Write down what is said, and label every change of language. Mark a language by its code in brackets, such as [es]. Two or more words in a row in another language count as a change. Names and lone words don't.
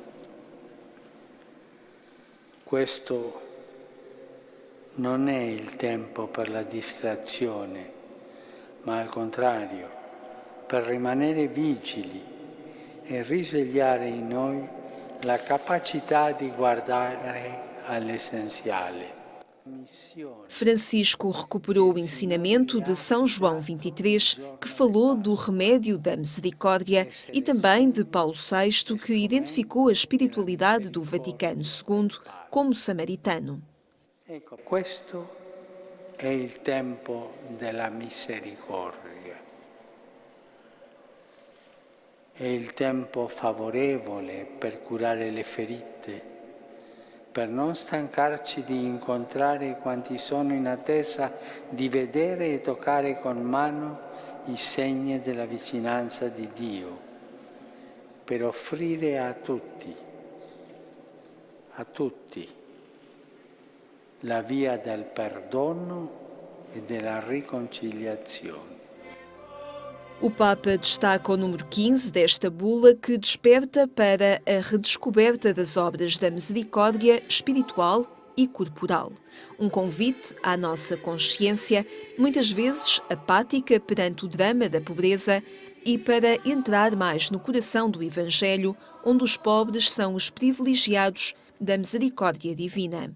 [it] Questo non è il tempo per la distrazione, ma al contrario, per rimanere vigili e risvegliare in noi la capacità di guardare all'essenziale. [pt] Francisco recuperou o ensinamento de São João 23, que falou do remédio da misericórdia, e também de Paulo VI, que identificou a espiritualidade do Vaticano II como samaritano. [it] Questo è il tempo della misericordia. È il tempo favorevole per curare le ferite, per non stancarci di incontrare quanti sono in attesa di vedere e toccare con mano i segni della vicinanza di Dio, per offrire a tutti, la via del perdono e della riconciliazione. [pt] O Papa destaca o número 15 desta bula, que desperta para a redescoberta das obras da misericórdia espiritual e corporal. Um convite à nossa consciência, muitas vezes apática perante o drama da pobreza, e para entrar mais no coração do Evangelho, onde os pobres são os privilegiados da misericórdia divina.